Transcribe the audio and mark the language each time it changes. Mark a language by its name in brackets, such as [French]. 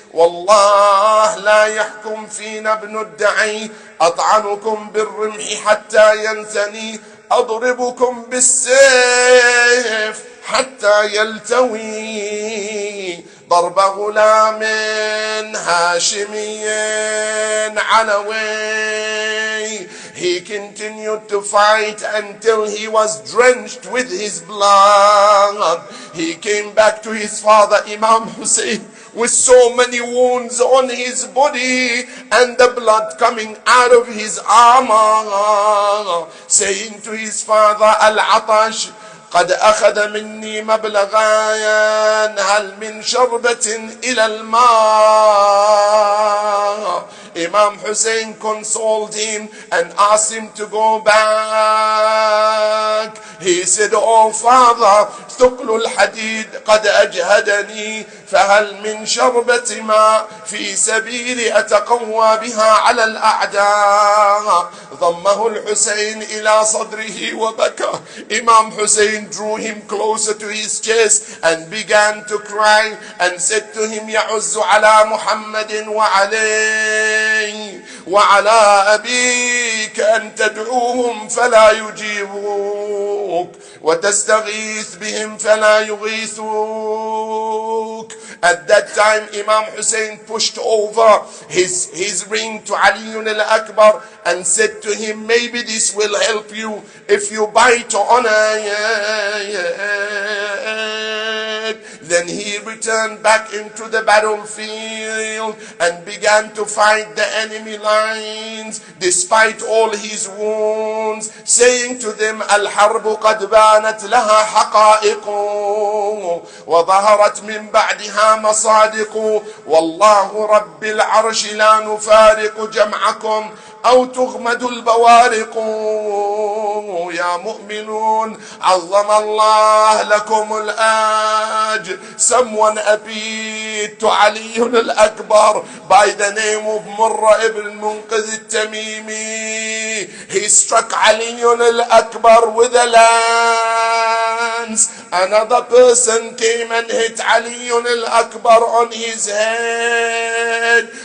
[Arabic] والله لا يحكم فينا ابن الدعي أطعنكم بالرمح حتى ينثني أضربكم بالسيف حتى يلتوي ضرب غلام هاشمي علوي. [English] He continued to fight until he was drenched with his blood. He came back to his father Imam Hussein with so many wounds on his body and the blood coming out of his armor, saying to his father, [Arabic] Al-Atash قد أخذ مني مبلغا هل من شربة إلى الماء. [English] Imam Hussein consoled him and asked him to go back. He said, oh father, [Arabic] ثقل الحديد قد أجهدني فهل من شربة ماء في سبيل أتقوى بها على الأعداء. ضمه الحسين إلى صدره وبكى. [English] Imam Hussein drew him closer to his chest and began to cry and said to him, [Arabic] يعز على محمد وعليه وعلى أبيك أن تدعوهم فلا يجيبوك وتستغيث بهم فلا يغيثوك. [English] At that time, Imam Hussein pushed over his ring to Ali al-Akbar and said to him, maybe this will help you if you bite on it. Then he returned back into the battlefield and began to fight the enemy lines despite all his wounds, saying to them, [Arabic] الحرب قد بانت لها حقائق وظهرت من بعدها مصادق والله رب العرش لا نفارق جمعكم أو تغمد البوارق. يا مؤمنون عظم الله لكم الأجر. [English] Someone appeared to Ali al-Akbar by the name of Murra ibn Munqidh al-Tamimi. He struck Ali al-Akbar with a lance. Another person came and hit Ali al-Akbar on his head.